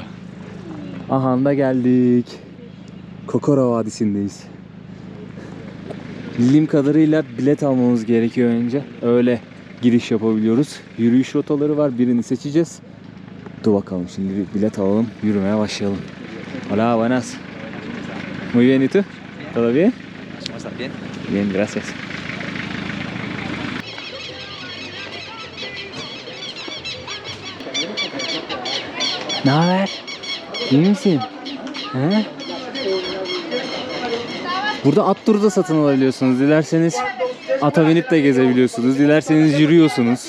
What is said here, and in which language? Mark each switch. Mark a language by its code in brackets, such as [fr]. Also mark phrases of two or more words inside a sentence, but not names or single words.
[tr] Aha da geldik. Cocora Vadisi'ndeyiz. Bildiğim kadarıyla bilet almamız gerekiyor önce. Öyle giriş yapabiliyoruz. Yürüyüş rotaları var. Birini seçeceğiz. Dur bakalım, şimdi bir bilet alalım. Yürümeye başlayalım. [es] Hola, buenas. Muy bien, ¿y tú? ¿Todo bien? Bien. Bien, gracias. [tr] Ne haber? İyi misin? He? Burada at turu da satın alabiliyorsunuz. Dilerseniz ata binip de gezebiliyorsunuz. Dilerseniz yürüyorsunuz.